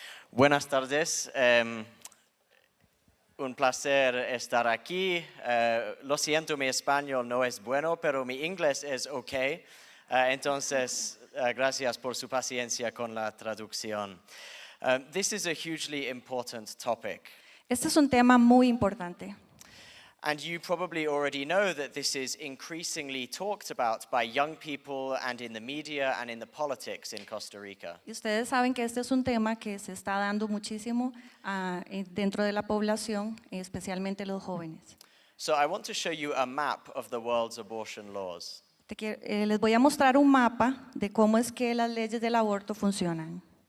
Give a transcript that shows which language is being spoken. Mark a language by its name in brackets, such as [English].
[Spanish] Buenas tardes. Un placer estar aquí. Lo siento, mi español no es bueno, pero mi inglés es ok. Entonces, gracias por su paciencia con la traducción. [English] This is a hugely important topic. [Spanish] Este es un tema muy importante. [English] And you probably already know that this is increasingly talked about by young people and in the media and in the politics in Costa Rica. [Spanish] Y ustedes saben que este es un tema que se está dando muchísimo dentro de la población, especialmente los jóvenes. [English] So I want to show you a map of the world's abortion laws. [Spanish] Les voy a mostrar un mapa de cómo es que las leyes del aborto funcionan.